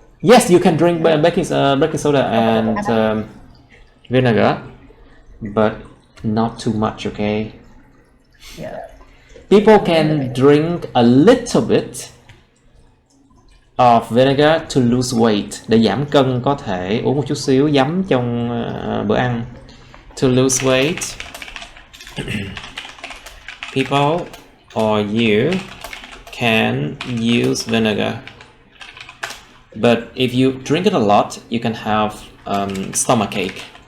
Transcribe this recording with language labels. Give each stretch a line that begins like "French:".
English: Yes, you can drink baking soda and vinegar, but not too much, okay? Yeah. People can drink a little bit of vinegar to lose weight.
Vietnamese: Để giảm cân có thể uống một chút xíu giấm trong bữa ăn.
English: To lose weight, people or you can use vinegar. But if you drink it a lot, you can have stomachache.